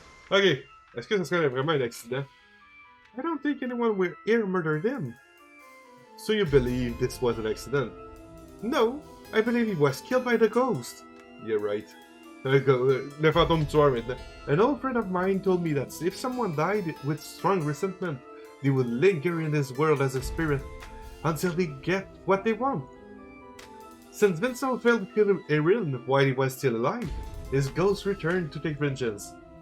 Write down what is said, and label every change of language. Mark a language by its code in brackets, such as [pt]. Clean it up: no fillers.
[fr] Ok, est-ce que ça serait vraiment un accident? [en] I don't think anyone will ever murder them. So you believe this was an accident? No, I believe he was killed by the ghost. Yeah, right. [fr] Le fantôme tueur maintenant. [en] An old friend of mine told me that if someone died with strong resentment, they would linger in this world as a spirit until they get what they want. Since Vincent failed to kill Erin while he was still alive, his ghost returned to take vengeance.